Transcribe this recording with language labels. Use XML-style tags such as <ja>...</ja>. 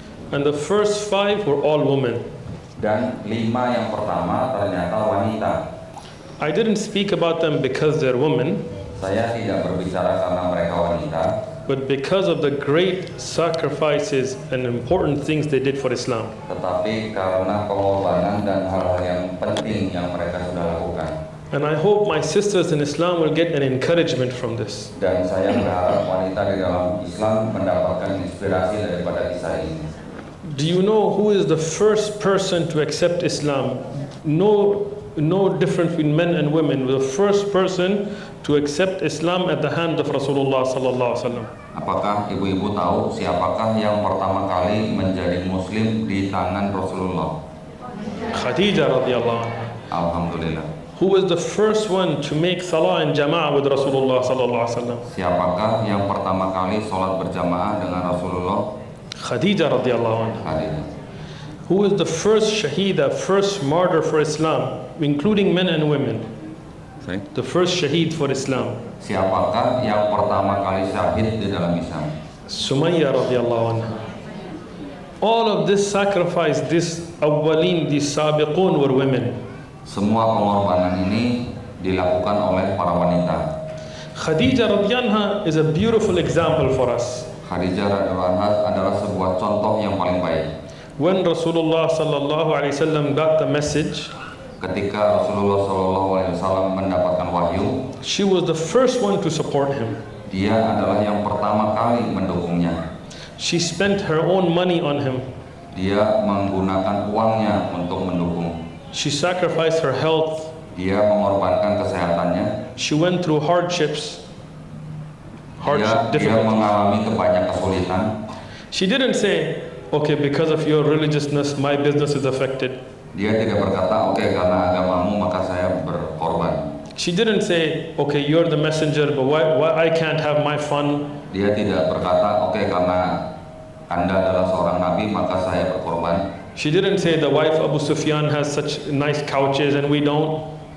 <en>And the first 5 were all women.</en> <id>Dan 5 yang pertama ternyata wanita.</id> <en>I didn't speak about them because they're women.</en> <id>Saya tidak berbicara karena mereka wanita,</id> <en>but because of the great sacrifices and important things they did for Islam.</en> <id>Tetapi karena pengorbanan dan hal-hal yang penting yang mereka sudah lakukan.</id> <en>And I hope my sisters in Islam will get an encouragement from this.</en> <id>Dan saya berharap wanita di dalam Islam mendapatkan inspirasi daripada kisah ini.</id> <en>Do you know who is the first person to accept Islam? No difference between men and women. The first person to accept Islam at the hand of Rasulullah</en> <ar>sallallahu alaihi wasallam.</ar> <id>Apakah ibu-ibu tahu siapakah yang pertama kali menjadi Muslim di tangan Rasulullah?</id> <ar>Khadijah radhiyallahu anha. Alhamdulillah.</ar> <en>Who was the first one to make salah in jama'ah with Rasulullah</en> <ar>sallallahu alaihi wasallam?</ar> <id>Siapakah yang pertama kali sholat berjamaah dengan Rasulullah?</id> <ar>Khadijah radhiyallahu anha. Khadijah.</ar> <en>Who is the first shahida, first martyr for Islam, including men and women? Sorry? The first shaheed for Islam.</en> <id>Siapakah yang pertama kali syahid di dalam Islam?</id> <ar>Sumayyah radhiyallahu anha.</ar> <en>All of this sacrifice, this awwalin, these sabiqun were women.</en> <id>Semua pengorbanan ini dilakukan oleh para wanita.</id> <en>Khadijah</en> <ar>radhiyallahu anha</ar> <en>is a beautiful example for us.</en> <id>Khadijah</id> <ar>radhiyallahu anha</ar> <id>adalah sebuah contoh yang paling baik.</id> <en>When Rasulullah</en> <ar>sallallahu alaihi wasallam</ar> <en>got the message,</en> <id>Ketika Rasulullah SAW mendapatkan wahyu,</id> <en>she was the first one to support him.</en> <id>dia adalah yang pertama kali mendukungnya.</id> <en>She spent her own money on him.</en> <id>Dia menggunakan uangnya untuk mendukung.</id> <en>She sacrificed her health.</en> <id>Dia mengorbankan kesehatannya.</id> <en>She went through hardships.</en> <id>Dia</id> <en>Difficulties.</en> <id>mengalami banyak kesulitan.</id> <en>She didn't say, okay, because of your religiousness, my business is affected.</en> <id>Dia tidak berkata, oke, karena agamamu maka saya berkorban.</id> <en>She didn't say, okay, you're the messenger, but why I can't have my fun?</en> <id>Dia tidak berkata, oke, karena Anda adalah seorang nabi maka saya berkorban.</id> <en>She didn't say the wife Abu Sufyan has such nice couches and we don't.</en>